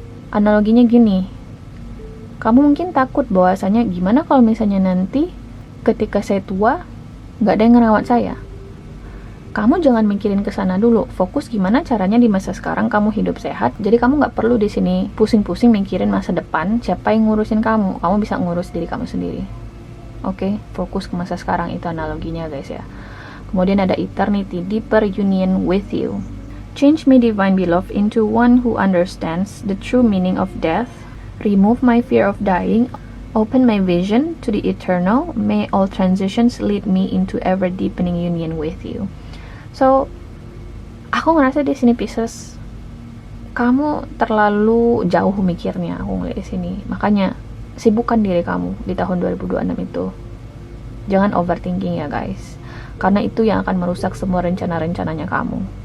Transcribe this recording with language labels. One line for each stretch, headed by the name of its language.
Indonesian: Analoginya gini, kamu mungkin takut bahwasanya gimana kalau misalnya nanti ketika saya tua nggak ada yang ngerawat saya. Kamu jangan mikirin ke sana dulu. Fokus gimana caranya di masa sekarang kamu hidup sehat. Jadi kamu nggak perlu di sini pusing-pusing mikirin masa depan. Siapa yang ngurusin kamu? Kamu bisa ngurus diri kamu sendiri. Oke, fokus ke masa sekarang, itu analoginya guys ya. Kemudian ada
English: eternity, deeper union with you. Change me, divine beloved, into one who understands the true meaning of death. Remove my fear of dying. Open my vision to the eternal. May all transitions lead me into ever deepening union with you.
Indonesian: So, aku ngerasa di sini Pisces, kamu terlalu jauh mikirnya. Aku ngeliat di sini. Makanya sibukkan diri kamu di tahun 2026 itu. Jangan overthinking ya guys. Karena itu yang akan merusak semua rencana-rencananya kamu.